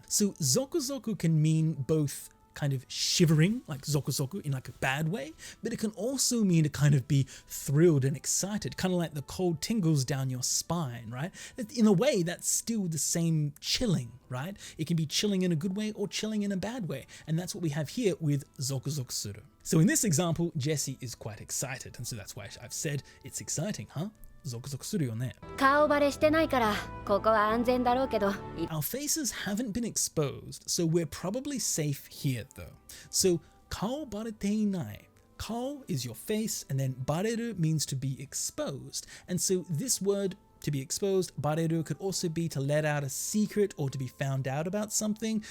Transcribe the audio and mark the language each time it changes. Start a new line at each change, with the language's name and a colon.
English: So zoku can mean both kind of shivering, like zoku in like a bad way, but it can also mean to kind of be thrilled and excited, kind of like the cold tingles down your spine, right? In a way, that's still the same chilling, right? It can be chilling in a good way or chilling in a bad way, and that's what we have here with
Japanese: zoku suru.
English: So in this example, Jessie is quite excited, and so that's why I've said it's exciting, huh?
Japanese: Zoku suru yo ne. 顔バレしてないからここは安全だろうけど。
English: Our faces haven't been exposed, so we're probably safe here though. So,
Japanese: kao barete inai.
English: Kao is your face, and then bareru means to be exposed. And so this word, to be exposed, bareru, could also be to let out a secret or to be found out about something.